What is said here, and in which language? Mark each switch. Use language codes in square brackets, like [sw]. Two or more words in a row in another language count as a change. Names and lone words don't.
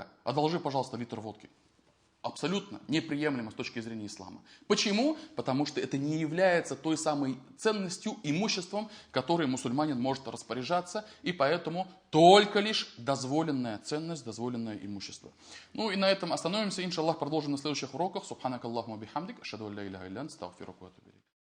[ru] Одолжи, пожалуйста, литр водки. Абсолютно неприемлемо с точки зрения ислама. Почему? Потому что это не является той самой ценностью, имуществом, которым мусульманин может распоряжаться, и поэтому только лишь дозволенная ценность, дозволенное имущество. Ну и на этом остановимся. Иншаллах, продолжим на следующих уроках. [ar] سبحانك اللهم بحمدك أشهد أن لا إله إلا أنت أستغفرك وأتوب إليك.